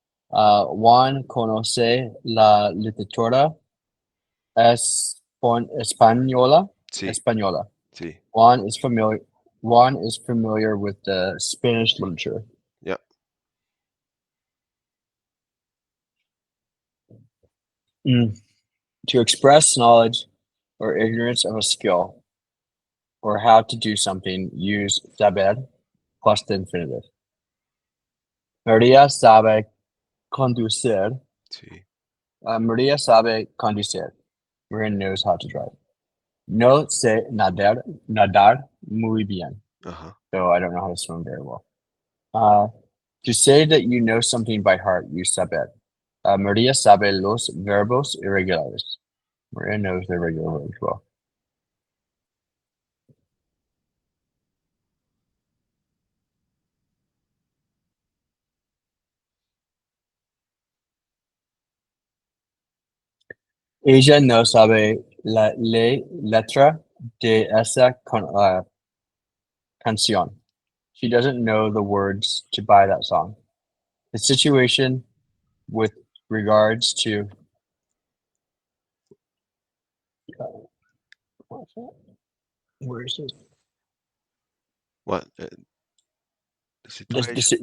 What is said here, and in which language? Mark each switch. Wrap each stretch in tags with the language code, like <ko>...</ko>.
<es>Juan conoce la literatura española. Sí, Española. sí,</es> <en>Juan is familiar. Juan is familiar with the Spanish literature. yeah. Mm. To express knowledge or ignorance of a skill or how to do something, use saber plus the infinitive.</en> <es>Maria sabe conducir. Sí. Maria sabe conducir.</es> <en>Maria knows how to drive.</en> <es>No sé nadar muy bien. Ajá.</es> <en>So I don't know how to swim very well. Uh, to say that you know something by heart, use saber.</en> <es>Maria sabe los verbos irregulares.</es> <en>Maria knows the regular verbs well.</en> <es>Ella no sabe la letra de esa canción.</es> <en>She doesn't know the words to buy that song. The situation with regards to where is it? What? The situation?</en>